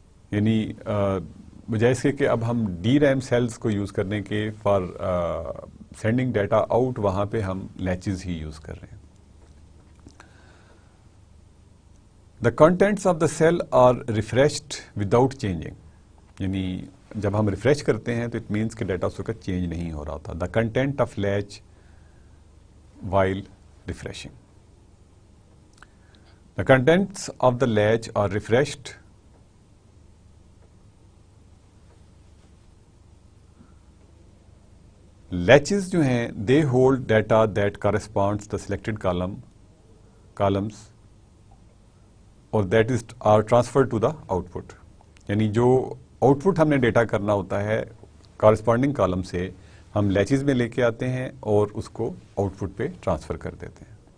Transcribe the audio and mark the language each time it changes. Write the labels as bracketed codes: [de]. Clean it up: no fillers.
[ur] یعنی بجائے اس کے کہ اب ہم ڈی ریم سیلز کو یوز کرنے کے [en] for sending data out, [ur] وہاں پہ ہم لیچز ہی یوز کر رہے ہیں. [en] The contents of the cell are refreshed without changing. [ur] یعنی جب ہم ریفریش کرتے ہیں تو [en] it means [ur] کہ ڈیٹا اس وقت چینج نہیں ہو رہا تھا. [en] The content of latch while refreshing. The contents of the latch are refreshed latches [ur] جو ہیں [en] They hold data that corresponds the selected columns اور that is are transfer to the output. [ur] یعنی جو out put ہم نے data کرنا ہوتا ہے کارسپونڈنگ کالم سے ہم لیچز میں لے کے آتے ہیں اور اس کو آؤٹ پٹ پہ ٹرانسفر کر دیتے ہیں.